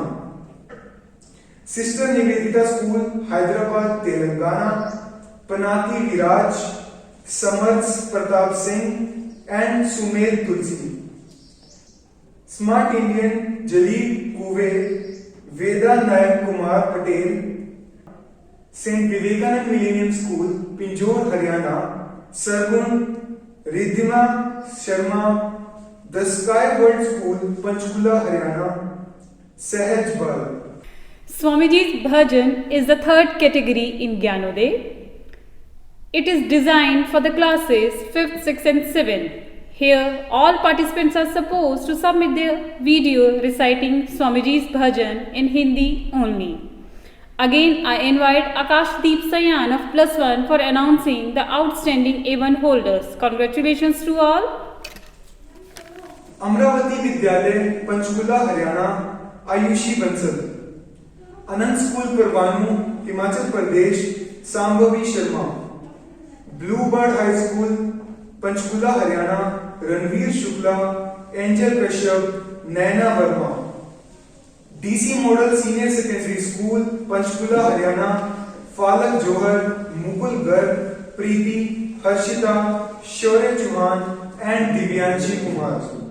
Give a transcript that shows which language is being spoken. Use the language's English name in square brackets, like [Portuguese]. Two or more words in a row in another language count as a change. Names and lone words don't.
[English] Sister Nivedita School, Hyderabad, Telangana, Panati Viraj, Samarth Pratap Singh and Sumed Tulsi. Smart Indian, Jalil Kuve, Veda Nayak Kumar Patel. Saint Vivekanand Millennium School, Pinjore, Haryana, Sargun, Riddhima Sharma. The Sky World School, Panchkula, Haryana, Sahaj Bal. Swamiji's Bhajan is the third category in Gyanodaya. It is designed for the classes 5th, 6th and 7th. Here, all participants are supposed to submit their video reciting Swamiji's bhajan in Hindi only. Again, I invite Akashdeep Sayan of +1 for announcing the outstanding A1 holders. Congratulations to all. अमरावती विद्यालय पंचकुला हरियाणा आयुषी बंसल, अनंत स्कूल परवाणू हिमाचल प्रदेश सांभवी शर्मा, ब्लू बर्ड हाई स्कूल पंचकुला हरियाणा रणवीर शुक्ला, एंजल कश्यप, नैना वर्मा, डीसी मॉडल सीनियर सेकेंडरी स्कूल पंचकुला हरियाणा फालक जौहर, मुकुल गर्ग, प्रीति, हर्षिता, शौर्य चौहान एंड दिव्यांशी कुमार,